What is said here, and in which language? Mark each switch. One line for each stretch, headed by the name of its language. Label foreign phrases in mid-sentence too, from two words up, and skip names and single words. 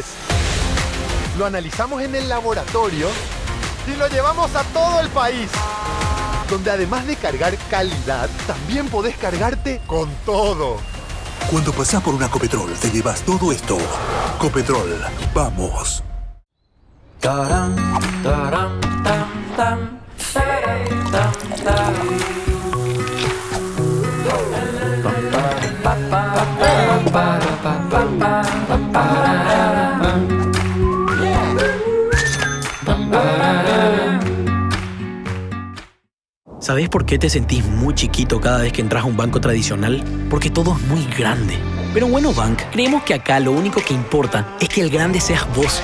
Spanish: Lo analizamos en el laboratorio y lo llevamos a todo el país, donde además de cargar calidad, también podés cargarte con todo. Cuando pasás por una Copetrol, te llevas todo esto. Copetrol, vamos. Taram, taram, tam, tam, taram, tam, tam. Pa, pa, pa, pa, pa, pa, pa, pa, pa, pa. ¿Sabés por qué te sentís muy chiquito cada vez que entras a un banco tradicional? Porque todo es muy grande. Pero en Bueno Bank creemos que acá lo único que importa es que el grande seas vos.